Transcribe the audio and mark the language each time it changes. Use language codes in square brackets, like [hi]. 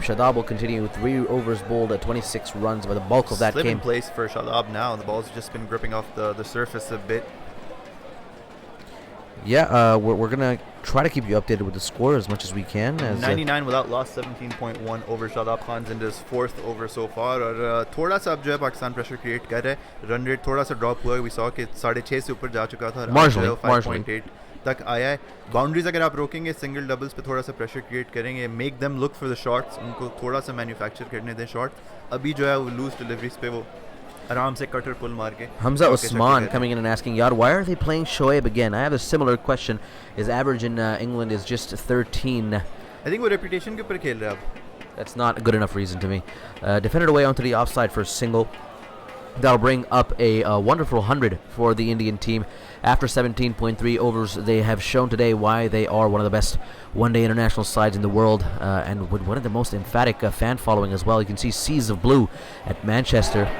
[en] Shadab will continue with 3 overs bowled at 26 runs by the bulk of that Slip came. in place for Shadab now. The ball's just been gripping off the surface a bit. we're gonna try to keep you updated with the score as much as we can. As 99 without loss, 17.1 over Shadab Khan's in his 4th over so far. [hi] और थोड़ा सा अब जो है Pakistan pressure create कर रहा है. Run rate थोड़ा सा ड्रॉप हुआ है. [en] We saw [hi] कि 6.5 से ऊपर जा चुका था. [en] Marginally, [hi] 5.8 तक आया है. बाउंड्रीज अगर आप रोकेंगे, सिंगल डबल्स पे थोड़ा सा प्रेशर क्रिएट करेंगे. [en] Make them look for the shots. [hi] उनको थोड़ा सा मैन्युफैक्चर करने दें शॉट. अभी जो है वो लूज डिलीवरीज पे वो आराम से कटर पुल मार के. [en] Hamza Usman coming in and asking, Yar, why are they playing Shoaib again? I have a similar question. His average in England is just 13. I think [hi] वो reputation के ऊपर खेल रहा है अब. [en] That's not a good enough reason to me. Defended away onto the offside for a single. That'll bring up a wonderful 100 for the Indian team. After 17.3 overs, they have shown today why they are one of the best one-day international sides in the world, and with one of the most emphatic fan following as well. You can see seas of blue at Manchester.